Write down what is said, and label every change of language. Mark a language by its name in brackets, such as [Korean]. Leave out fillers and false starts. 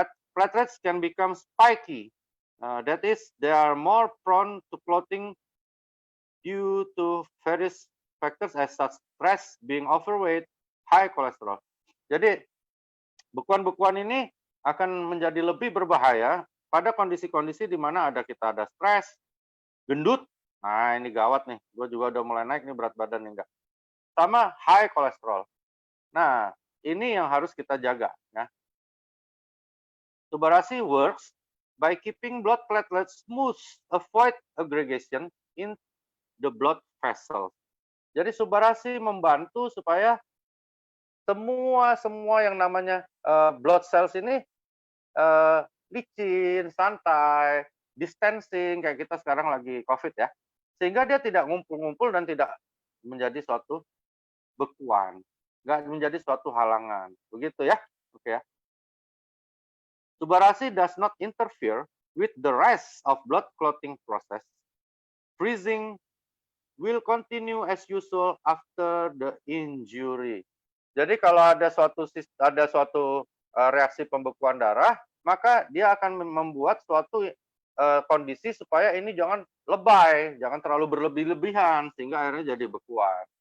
[English] Platelets can become spiky. That is, they are more prone to clotting due to various factors as such stress, being overweight, high cholesterol. [Indonesian] Jadi bekuan-bekuan ini akan menjadi lebih berbahaya pada kondisi-kondisi di mana kita ada stres, gendut. Nah, ini gawat nih. Gue juga udah mulai naik nih berat badan enggak. Sama [English] high cholesterol. [Indonesian] Nah, ini yang harus kita jaga ya. [English] Subarasi works by keeping blood platelets smooth, avoid aggregation in the blood vessels. [Indonesian] Jadi Subarasi membantu supaya semua yang namanya blood cells ini licin, santai, distancing kayak kita sekarang lagi COVID ya. Sehingga dia tidak ngumpul-ngumpul dan tidak menjadi suatu bekuan, nggak menjadi suatu halangan. Begitu ya. Oke ya. [English] Subarasi does not interfere with the rest of blood clotting process. Freezing will continue as usual after the injury. [Indonesian] Jadi kalau ada suatu reaksi pembekuan darah, maka dia akan membuat suatu kondisi supaya ini jangan lebay, jangan terlalu berlebih-lebihan sehingga akhirnya jadi bekuan.